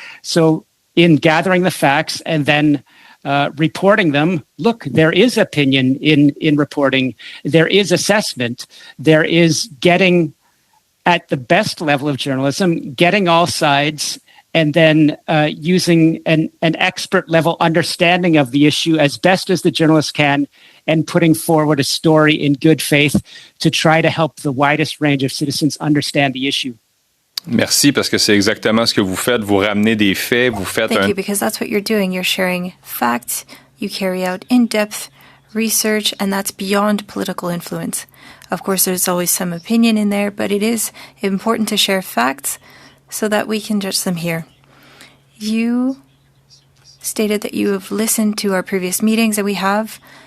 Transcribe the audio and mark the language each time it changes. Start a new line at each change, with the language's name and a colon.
English: So in gathering the facts and then reporting them, look, there is opinion in reporting, there is assessment, there is getting at the best level of journalism, getting all sides, and then using an expert level understanding of the issue as best as the journalist can, and putting forward a story in good faith to try to help the widest range of citizens understand the issue.
French: Merci, parce que c'est exactement ce que vous faites. Vous ramenez des faits, vous faites
English: Thank you, because that's what you're doing. You're sharing facts, you carry out in-depth research, and that's beyond political influence. Of course, there's always some opinion in there, but it is important to share facts so that we can judge them here. You stated that you have listened to our previous meetings, and we have.